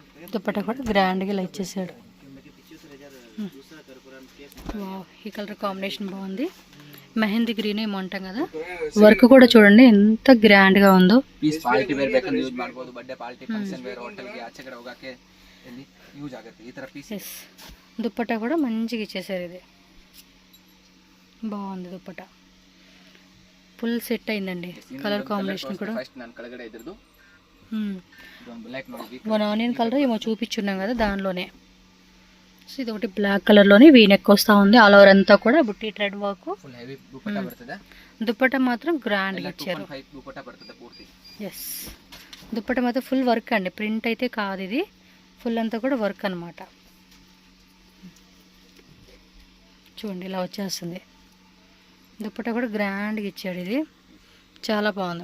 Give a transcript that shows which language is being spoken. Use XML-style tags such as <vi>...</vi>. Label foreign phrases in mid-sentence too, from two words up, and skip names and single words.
<te>దుపట్టా కూడా గ్రాండ్గా ఇలా ఇచ్చేసాడు. వావ్, ఈ</te> <en>colour combination</en> <te>బాగుంది. మెహందీ గ్రీన్ ఏమో అంటాం కదా, వర్క్ కూడా చూడండి ఎంత గ్రాండ్ గా ఉందో.</te> <en>piece party wear</en> <kn>ಬೇಕಂದ್ರೆ ಯೂಸ್ ಮಾಡಬಹುದು,</kn> <en>birthday party function wear hotel</en> <kn>ಗೆ ಆಚೆ ಕಡೆ ಹೋಗಕ್ಕೆ ಇಲ್ಲಿ ಯೂಸ್ ಆಗುತ್ತೆ ಈ ತರ ಪೀಸ್.</kn> <te>ఎస్, దుపట్టా కూడా మంచిగా ఇచ్చేసారు. ఇది బాగుంది. దుపట్టా</te> <en>full set</en> <te>అయిందండి.</te> <en>colour combination</en> <te>కూడా</te> <kn>ఫస్ట్ ನಾನು ಕೆಳಗಡೆ ಇದ್ರದು ಬ್ಲಾಕ್ ನೋಡಿ,</kn> <en>one onion colour</en> <te>ఏమో చూపించున్నాం కదా దానిలోనే. సో ఇది ఒకటి</te> <en>black colourలోనే V neck</en> <te>వస్తూ ఉంది.</te> <en>all over</en> <te>అంతా కూడా బుట్టి</te> <en>thread work. full heavy</en> <kn>ದುಪಟ್ಟಾ ಬರ್ತದೆ.</kn> <te>దుపట్టా మాత్రం గ్రాండ్గా ఇచ్చారు. 2.5 దుపట్టా ಬರ್ತದೆ పూర్తి. ఎస్, దుపట్టా మాత్రం</te> <en>full work</en> <te>అండి, ప్రింట్ అయితే కాదు ఇది. ఫుల్ అంతా కూడా వర్క్ అనమాట. చూడండి ఇలా వచ్చేస్తుంది. దుపట్టా కూడా గ్రాండ్గా ఇచ్చాడు. ఇది చాలా బాగుంది.</te>